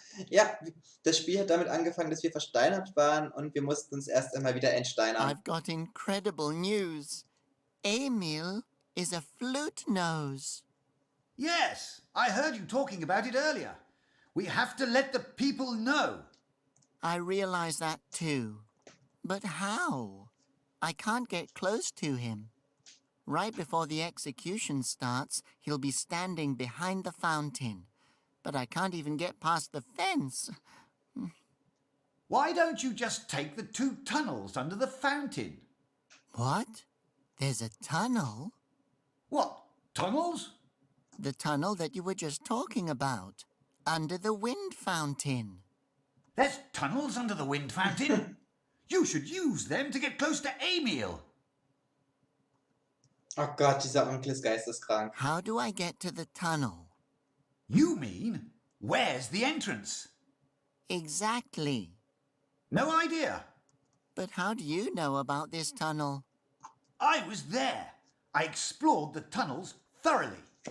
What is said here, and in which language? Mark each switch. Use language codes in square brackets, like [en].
[de] Ja, das Spiel hat damit angefangen, dass wir versteinert waren und wir mussten uns erst einmal wieder entsteinern. [en] I've got incredible news. Emil is a flute nose. Yes, I heard you talking about it earlier. We have to let the people know. I realize that too. But how? I can't get close to him. Right before the execution starts, he'll be standing behind the fountain. But I can't even get past the fence. Why don't you just take the 2 tunnels under the fountain? What? There's a tunnel? What, tunnels? The tunnel that you were just talking about. Under the wind fountain. There's tunnels under the wind fountain? You should use them to get close to Emil. [de] Oh Gott, dieser Onkel ist geisteskrank. [en] How do I get to the tunnel? You mean, where's the entrance? Exactly. No idea. But how do you know about this tunnel? I was there. I explored the tunnels thoroughly.